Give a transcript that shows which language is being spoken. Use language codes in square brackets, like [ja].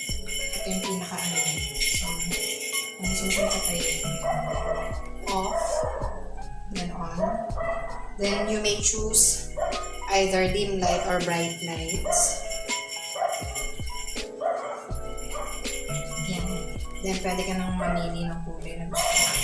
[tl] Ito yung pinaka-ano niya. So, kung gusto mo siya patayin. [en] Off. Then on. Then, you may choose either dim light or bright lights. [tl] Yan. Then, pwede ka nang mamili ng kulay na gusto mo.